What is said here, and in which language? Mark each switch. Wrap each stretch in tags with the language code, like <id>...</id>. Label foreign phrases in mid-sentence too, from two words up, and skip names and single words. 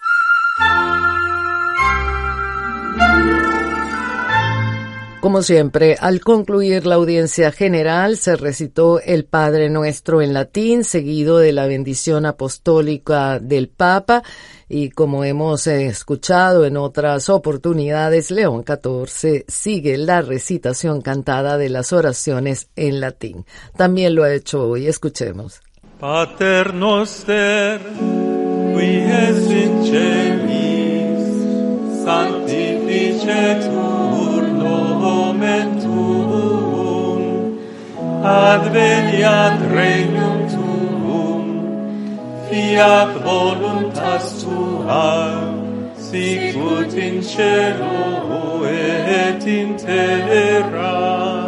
<es>Como siempre, al concluir la audiencia general, se recitó el Padre Nuestro en latín, seguido de la bendición apostólica del Papa, y como hemos escuchado en otras oportunidades, León XIV sigue la recitación cantada de las oraciones en latín. También lo ha hecho hoy. Escuchemos.</es> <la>Pater noster, qui es in celis, sanctificetur nomen tuum, adveniat regnum tuum, fiat voluntas tua, sicut in cielo et in terra.</la>